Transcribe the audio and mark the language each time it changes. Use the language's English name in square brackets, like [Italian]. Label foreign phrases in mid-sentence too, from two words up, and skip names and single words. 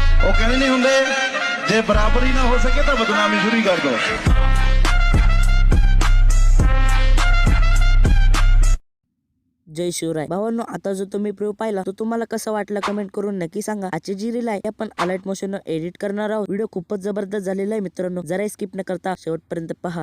[Punjabi] ਉਹ ਕਹਿੰਦੇ ਨਹੀਂ ਹੁੰਦੇ ਜੇ ਬਰਾਬਰੀ ਨਾ ਹੋ ਸਕੇ ਤਾਂ ਬਦਨਾਮੀ ਸ਼ੁਰੂ ਕਰ ਦੋ। [Marathi] जय शिवराय भावांनो, आता जो तुम्ही प्रिव्ह्यू पाहिला तो तुम्हाला कसा वाटला कमेंट करून नक्की सांगा। आजची जी रील आहे आपण अलाइट मोशन एडिट करणार आहोत। व्हिडिओ खूपच जबरदस्त झालेला आहे मित्रांनो, जरा स्किप न करता शेवटपर्यंत पहा।